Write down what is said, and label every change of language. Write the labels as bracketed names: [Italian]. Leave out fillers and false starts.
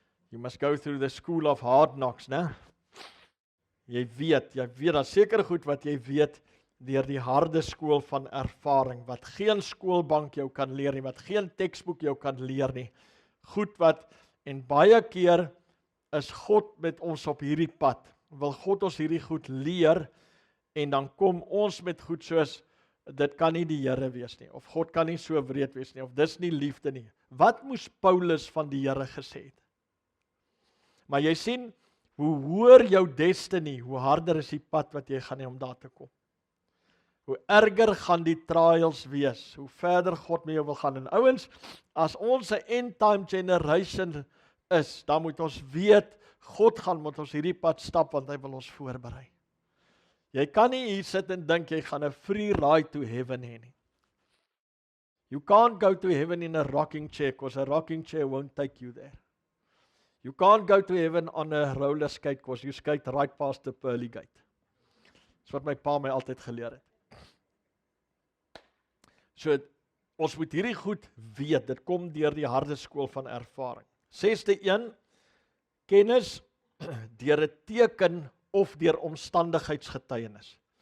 [English] You must go through the school of hard knocks, né? [Afrikaans] Jy weet, daar's seker goed wat jy weet deur die harde skool van ervaring, wat geen skoolbank jou kan leer nie, wat geen teksboek jou kan leer nie. Goed wat, en baie keer is God met ons op hierdie pad, wil God ons hierdie goed leer, en dan kom ons met goed soos, dit kan nie die Here wees nie, of God kan nie so wreed wees nie, of dis nie liefde nie. Wat moes Paulus van die Here gesê het? Maar jy sien, hoe hoër jou destiny, hoe harder is die pad wat jy gaan hê om daar te kom. Hoe erger gaan die trials wees, hoe verder God met jou wil gaan. En ouens, as ons 'n end time generation is, dan moet ons weet, God gaan met ons hierdie pad stap, want hy wil ons voorberei. Jy kan nie hier sit en dink, jy gaan 'n free ride to heaven hê nie. [English] You can't go to heaven in a rocking chair, because a rocking chair won't take you there. You can't go to heaven on a roller skate, because you skate right past the pearly gate. [Afrikaans] Dis wat my pa my altyd geleer het. So, ons moet hierdie goed weet, dit kom deur die harde skool van ervaring. 6de een, kennis deur 'n teken of deur omstandigheidsgetuienis.